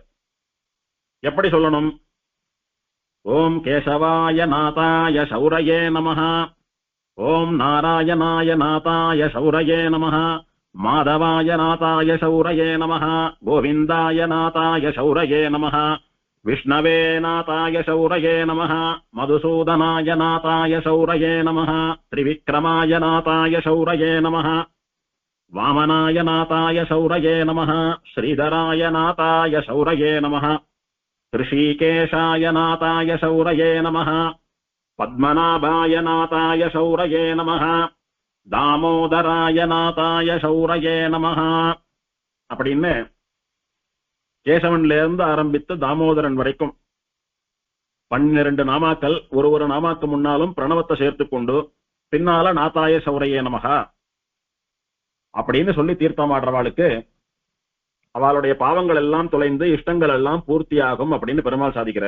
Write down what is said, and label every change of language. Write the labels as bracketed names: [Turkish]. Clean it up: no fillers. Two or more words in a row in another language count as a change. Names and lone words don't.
[Tamil] எப்படி சொல்லணும்? [Sanskrit] ॐ केशवाय नाथाय शौरये नमः, ॐ नारायणाय नाथाय शौरये नमः, माधवाय नाथाय शौरये नमः, गोविन्दाय नाथाय शौरये नमः, विष्णवे नाथाय शौरये नमः, मधुसूदनाय नाथाय शौरये नमः, त्रिविक्रमाय नाथाय शौरये नमः, वामनाय नाथाय शौरये नमः, श्रीधराय नाथाय शौरये नमः, ऋषिकेशाय नाथाय शौरये नमः, पद्मनाभाय नाथाय शौरये नमः, दामोदराय नाथाय शौरये नमः [Tamil] அப்படின்னு கேசவன்ல இருந்து ஆரம்பித்து தாமோதரன் வரைக்கும் 12 நாமாக்கள் ஒரு நாமாக்கு முன்னாலும் பிரணவத்தை சேர்த்துக் கொண்டு பின்னால [Sanskrit] नाथाय शौरये नमः [Tamil] அப்படின்னு சொல்லி தீர்த்தமாடுறவாளுக்கு அவளுடைய பாவங்கள் எல்லாம் தொலைந்து இஷ்டங்கள் எல்லாம் பூர்த்தியாகும் அப்படின்னு பெருமாள் சாதிக்கிறார்.